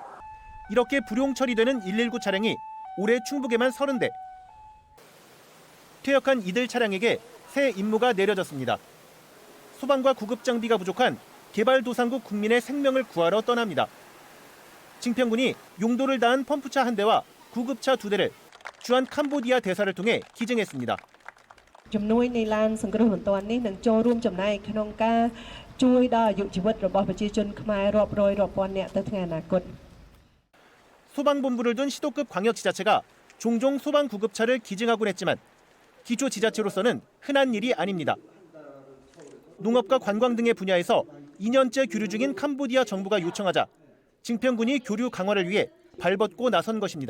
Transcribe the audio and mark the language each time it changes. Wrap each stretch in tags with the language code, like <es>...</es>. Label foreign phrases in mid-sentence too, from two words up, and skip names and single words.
<ko>이렇게 불용 처리되는 119 차량이 올해 충북에만 30대. 퇴역한 이들 차량에게 새 임무가 내려졌습니다. 소방과 구급 장비가 부족한 개발도상국 국민의 생명을 구하러 떠납니다. 징평군이 용도를 다한 펌프차 1대와 구급차 2대를 주한 캄보디아 대사를 통해 기증했습니다.</ko> <km>ជំនួយនៃឡានសង្គ្រោះបន្ទាន់នេះនឹងចូលរួមចំណែកក្នុងការជួយដល់អាយុជីវិតរបស់ប្រជាជនខ្មែររាប់រយរាប់ពាន់នាក់ទៅថ្ងៃអនាគត</km> <ko>소방본부를 둔 시도급 광역지자체가 종종 소방구급차를 기증하곤 했지만 기초지자체로서는 흔한 일이 아닙니다. 농업과 관광 등의 분야에서 2년째 교류 중인 캄보디아 정부가 요청하자 징평군이 교류 강화를 위해 발벗고 나선 것입니다.</ko>